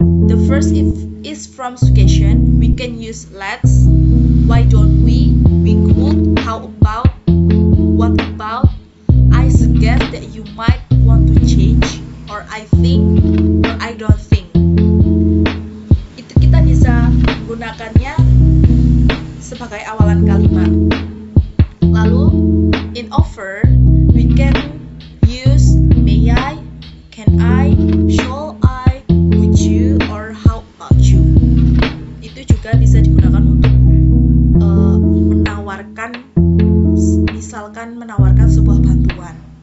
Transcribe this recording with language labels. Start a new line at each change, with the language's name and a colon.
English: The first is from suggestion. We can use let's, why don't we could, how about, what about, I suggest that you might want to change, or I think, or I don't think.
Indonesian: Itu kita bisa menggunakannya sebagai awalan kalimat. Lalu
English: in offer we can use may I, can I, shall I, would you, or how about you.
Indonesian: Itu juga bisa digunakan untuk menawarkan, misalkan menawarkan sebuah bantuan.